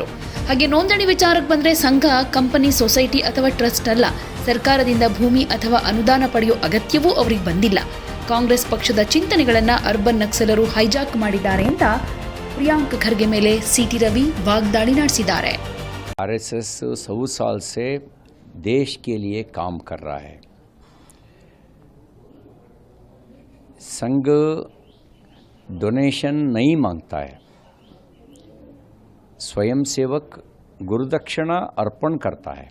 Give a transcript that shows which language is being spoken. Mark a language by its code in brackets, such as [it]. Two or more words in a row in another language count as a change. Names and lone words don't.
[kn] ಹಾಗೆ ನೋಂದಣಿ ವಿಚಾರಕ್ಕೆ ಬಂದ್ರೆ ಸಂಘ ಕಂಪನಿ, ಸೊಸೈಟಿ ಅಥವಾ ಟ್ರಸ್ಟ್ ಅಲ್ಲ. ಸರ್ಕಾರದಿಂದ ಭೂಮಿ ಅಥವಾ ಅನುದಾನ ಪಡೆಯೋ ಅಗತ್ಯವೂ ಅವರಿಗೆ ಬಂದಿಲ್ಲ. ಕಾಂಗ್ರೆಸ್ ಪಕ್ಷದ ಚಿಂತನೆಗಳನ್ನ ಅರ್ಬನ್ ನಕ್ಸಲರು ಹೈಜಾಕ್ ಮಾಡಿದ್ದಾರೆ ಅಂತ ಪ್ರಿಯಾಂಕ್ ಖರ್ಗೆ ಮೇಲೆ ಸಿಟಿ ರವಿ ವಾಗ್ದಾಳಿ ನಡೆಸಿದ್ದಾರೆ. [hi] आरएसएस 100 साल से देश के लिए काम कर रहा है। संघ डोनेशन नहीं मांगता है। स्वयं सेवक गुरुदक्षिणा अर्पण करता है।